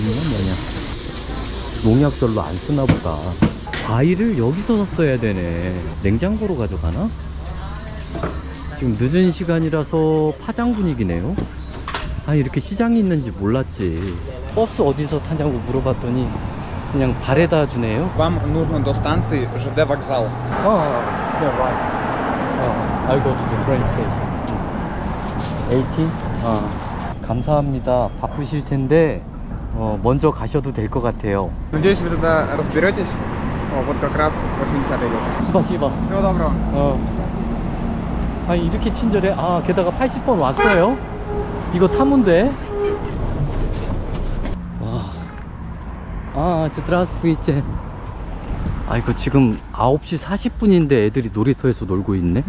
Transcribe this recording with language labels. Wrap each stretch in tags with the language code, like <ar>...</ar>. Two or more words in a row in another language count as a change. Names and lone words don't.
<ko>오이냐? 뭐냐? 농약 별로 안 쓰나 보다. 과일을 여기서 샀어야 되네. 냉장고로 가져가나? 지금 늦은 시간이라서 파장 분위기네요. 아, 이렇게 시장이 있는지 몰랐지. 버스 어디서 타냐고 물어봤더니 그냥 발에다 주네요.</ko> <ru>Вам нужно до станции ЖД вокзал.</ru> <en>yeah, right. I'll go to the train station. 80?</en> <ko>감사합니다. 바쁘실 텐데 먼저 가셔도 될 것 같아요.</ko> <ru>Надеюсь, вы тогда разберетесь. Вот как раз 80 идет. 스파시바. Всего доброго.</ru> <ko>아니, 이렇게 친절해? 아, 게다가 80번 왔어요? 이거 타면 돼? 와. 아, здравствуйте. 아이고, 지금 9시 40분인데 애들이 놀이터에서 놀고 있네?</ko>